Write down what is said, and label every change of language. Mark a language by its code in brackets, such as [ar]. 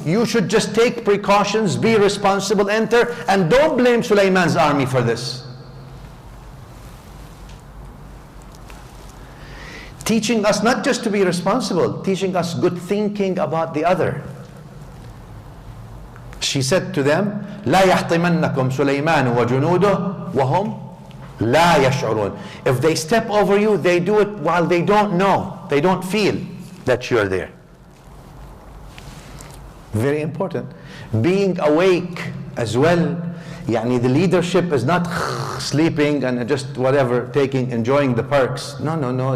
[en] You should just take precautions, be responsible, enter, and don't blame Sulaiman's army for this. Teaching us not just to be responsible, teaching us good thinking about the other. She said to them, [ar] لا يحطمنكم سليمان وجنوده وهم لا يشعرون. [en] If they step over you, they do it while they don't know. They don't feel that you're there. Very important. Being awake as well. The leadership is not sleeping and just whatever, enjoying the perks. No.